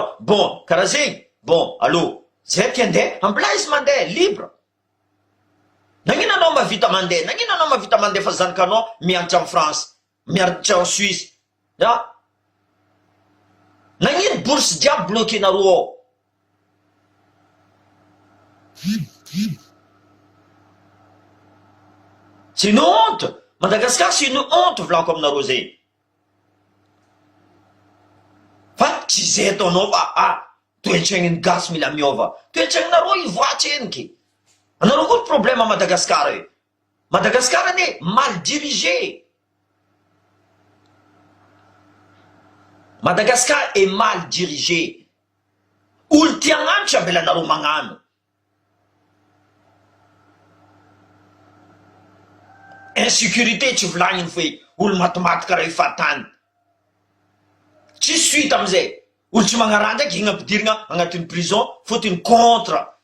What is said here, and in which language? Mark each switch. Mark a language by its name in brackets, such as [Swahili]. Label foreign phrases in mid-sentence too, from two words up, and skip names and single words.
[Malagasy] Bon, karaha zegny. Bon, allô, zay ty andeha, ambila izy mandeha libre. Nagnino anao mavita mandeha? Nagnino anao mavita mandeha fa zanakanao mianatra amin'ny France, mianatra [French] en Suisse? [Malagasy] Nagnino bourse jiaby bloqué nareo ao? [French] C'est une honte. Madagascar, c'est une honte, [Malagasy] volako aminareo zay. Fa tsy zay ataonao fa toe-tragniny gasy mila miova. Toe-tragnonareo ivoatra eniky. Anareo koa [French] problème à Madagascar [Malagasy] io. Madagascar ane [French] mal dirigé. Madagascar est mal dirigé. [Malagasy] Olo tia agnano tsy ambelanareo magnano. Insécurité tsy volagniny fe olo matimaty karaha ifatany. Tsy suite amizay. Olo tsy magnaraha ndraiky igny ampidirigna agnatin'ny prison fotony contre.